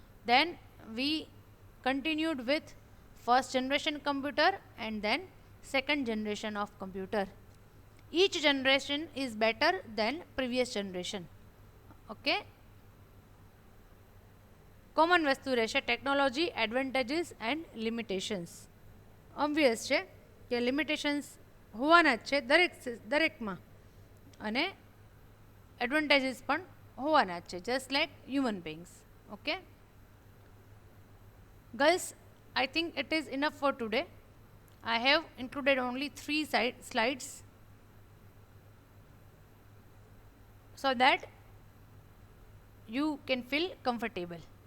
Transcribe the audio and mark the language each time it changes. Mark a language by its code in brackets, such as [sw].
[en] Then we continued with first generation computer and then second generation of computer. Each generation is better than previous generation. [gu] Okay, common વસ્તુ રહેશે technology, advantages and limitations. Obvious છે કે limitations હોવાના જ છે દરેકમાં, અને advantages પણ હોવાના જ છે, [en] Just like human beings. Okay girls, I think it is enough for today. I have included only 3 slides so that you can feel comfortable.